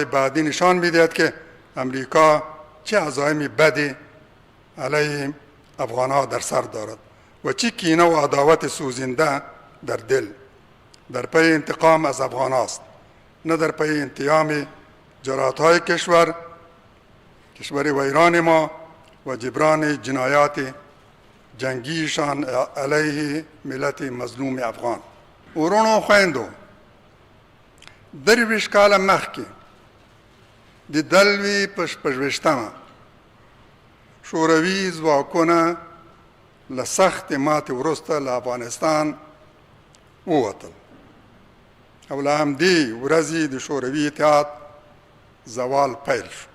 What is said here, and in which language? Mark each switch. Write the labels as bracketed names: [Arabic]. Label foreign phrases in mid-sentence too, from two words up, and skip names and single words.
[Persian] بعدی نشان می‌دهد که امریکا چه عزایم بدی علیه افغانها در سر دارد و چه کینه و عداوت سوزنده در دل در پی انتقام از افغان است، نه در پی انتقام جرأت‌های کشور ویران ما و جبران جنایات جنگیشان علیه ملت مظلوم افغان. [Pashto] ورونو خویندو، درویشت کاله مخکې د دلوي په 26مه شوروي ځواکونه له سختې ماتې وروسته له افغانستان ووتل او له همدې ورځې د شوروي اتحاد زوال پیل شو.